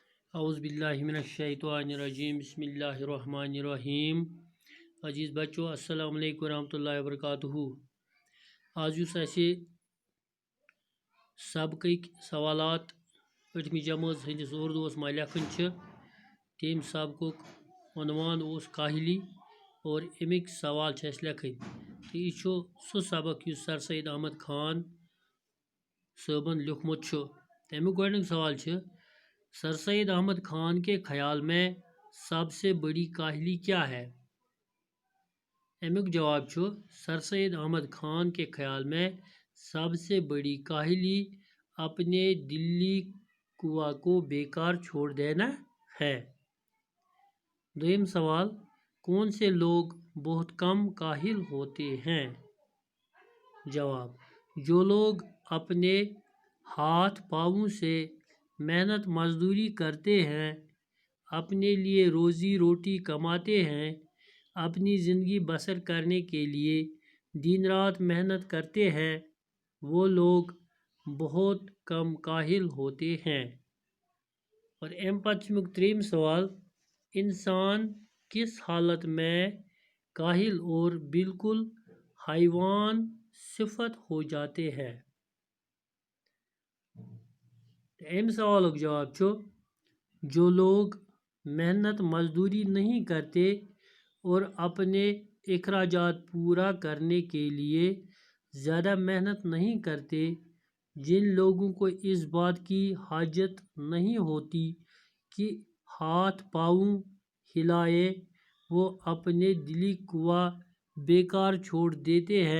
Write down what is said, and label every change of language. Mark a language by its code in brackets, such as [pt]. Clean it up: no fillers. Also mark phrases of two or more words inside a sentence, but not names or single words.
[ar] اعوذ باللہ من الشیطان الرجیم بسم اللہ الرحمن الرحیم [ur] عزیز بچو [ar] السلام علیکم ورحمۃ اللہ وبرکاتہ [ks] آج یُس اَسہِ سبقٕکۍ سوالات ٲٹھمہِ جمٲژ ہٕنٛدِس اردوٗوَس منٛز لیکھٕنۍ چھِ تَمہِ سبقُک عنوان اوس کاہلی اور اَمِکۍ سوال چھِ اَسہِ لیکھٕنۍ تہٕ یہِ چھُ سُہ سبق یُس [ur] سر سید احمد خان صٲبن لیوٗکھمُت چھُ تَمیُک گۄڈٕنیُک سوال چھُ سر سید احمد خان کے خیال میں سب سے بڑی کاہلی کیا ہے؟ [ks] امیک جواب چھُ [ur] سر سید احمد خان کے خیال میں سب سے بڑی کاہلی اپنے دلی کنواں کو بیکار چھوڑ دینا ہے۔ [ks] دویم سوال [ur] کون سے لوگ بہت کم کاہل ہوتے ہیں؟ جواب جو لوگ اپنے ہاتھ پاؤں سے محنت مزدوری کرتے ہیں، اپنے لیے روزی روٹی کماتے ہیں، اپنی زندگی بسر کرنے کے لیے دن رات محنت کرتے ہیں، وہ لوگ بہت کم کاہل ہوتے ہیں۔ [ks] اور اَمہِ پتہٕ چھُ امیُک ترٛیٚیِم سوال [ur] انسان کس حالت میں کاہل اور بالکل حیوان صفت ہو جاتے ہیں؟ [ks] اَمہِ سوالُک جواب چھُ [ur] جو لوگ محنت مزدوری نہیں کرتے اور اپنے اخراجات پورا کرنے کے لیے زیادہ محنت نہیں کرتے، جن لوگوں کو اس بات کی حاجت نہیں ہوتی کہ ہاتھ پاؤں ہلائے، وہ اپنے دلی کنواں بیکار چھوڑ دیتے ہیں۔